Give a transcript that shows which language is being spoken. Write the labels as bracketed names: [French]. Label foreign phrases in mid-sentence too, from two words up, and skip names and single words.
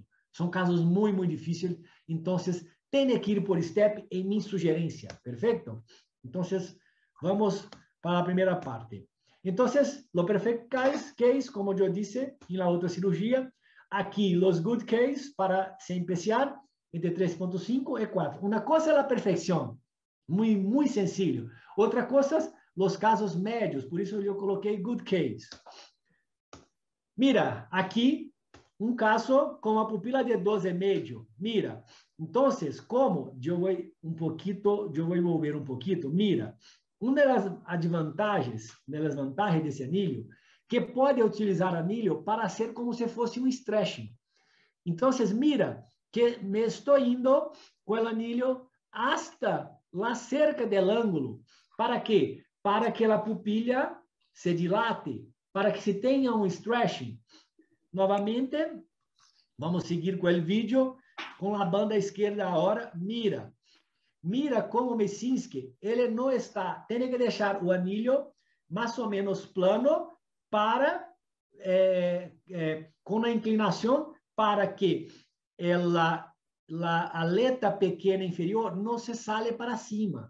[Portuguese] São casos muito difíceis, então tem que ir por step em minha sugerência, perfeito? Então, vamos para a primeira parte. Então, o [English] perfect case, [Portuguese] como eu disse, na outra cirurgia, aqui, os [English] good case, [Portuguese] para se empezar, entre 3.5 e 4. Uma coisa é a perfeição, muito sencillo. Outra coisa, os casos médios, por isso eu coloquei [English] good case. [Portuguese] Mira, aqui, um caso com a pupila de 12,5. Mira, então, como eu vou envolver um pouquinho, mira, uma das vantagens desse anilho, que pode utilizar anilho para ser como se fosse um stretching. Então, mira, que me estou indo com o anillo [Spanish] hasta la cerca del [Portuguese] ângulo. ¿Para quê? Para que a pupila se dilate, para que se tenha um stretching. Novamente, vamos seguir com o vídeo, com a banda esquerda agora. Mira como Messinski, ele não está, tem que deixar o anillo mais ou menos plano para, com a inclinação para que a aleta pequena inferior não se sale para cima.